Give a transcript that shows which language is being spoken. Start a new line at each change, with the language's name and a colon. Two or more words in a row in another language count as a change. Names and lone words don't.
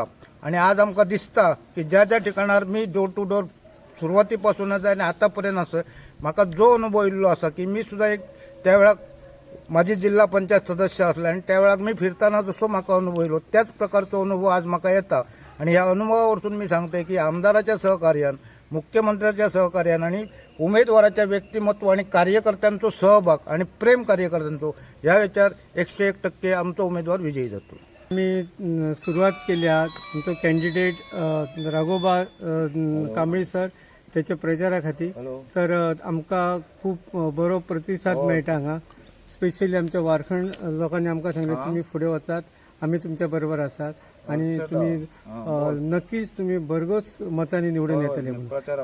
Konkani: आणि आज आमका दिसता की ज्या ज्या ठिकाणार मी
English: door to door
Konkani: सुरुवातीपासूनच आणि आतापर्यंत असं म्हाका जो अनुभव येयल्लो असा की मी सुद्धा एक त्यावेळा माझी जिल्हा पंचायत सदस्य असला आणि त्यावेळा मी फिरताना जसो म्हाका अनुभव येयलो त्याच प्रकारचा अनुभव आज म्हाका येता। आणि ह्या अनुभवावरून मी सांगते की आमदाराच्या सहकार्यान, मुख्यमंत्र्याच्या सहकार्यान आणि उमेदवाराच्या व्यक्तिमत्व आणि कार्यकर्त्यांचो सहभाग आणि प्रेम कार्यकर्त्यांचो ह्या विचार 101% आमचो उमेदवार विजयी जातो। मी सुरुवात केल्या तुमचो कॅन्डिडेट राघोबा कांबळी सर त्याच्या प्रचारा खातीर तर आमकां खूब बरो प्रतिसाद मेळटा हांगा। स्पेशली आमच्या वारखंड लोकांनी आमकां सांगलें तुम्ही फुडें वचात, आमी तुमच्या बरोबर आसात आणि तुम्ही नक्कीच तुम्ही भरघोस मतांनी निवडून येतले म्हणून।